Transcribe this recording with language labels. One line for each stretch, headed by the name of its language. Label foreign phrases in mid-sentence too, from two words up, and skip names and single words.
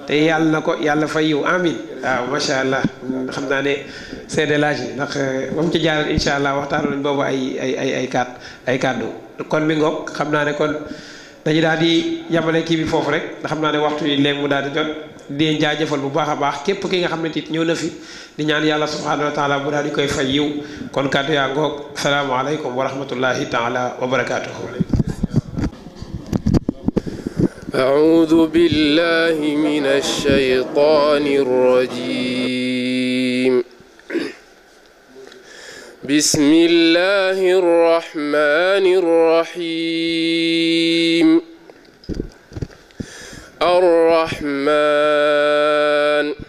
Wolof: te yal na ko yàlla fay yiw amin waaw
Arabic: ما شاء الله
Wolof: xam naa ne seede laaj yi ndax ba mu ci jaaral
Arabic: إن شاء الله
Wolof: waxtaanu nañ boobu ay kàddu kon mi ngoog xam naa ne kon dañu daal di yamale kii bi foofu rek ndax xam naa ne waxtu yi léegi mu daal di jot di leen jaajëfal bu baax a baax képp ki nga xam ne it ñëw na fi di ñaan yàlla
Arabic: سبحانه وتعالى
Wolof: bu daal di koy fay yiw kon kàddu yaa ngoog
Arabic: السلام عليكم ورحمة الله تعالى وبركاته. أعوذ بالله من الشيطان الرجيم بسم الله الرحمن الرحيم الرحمن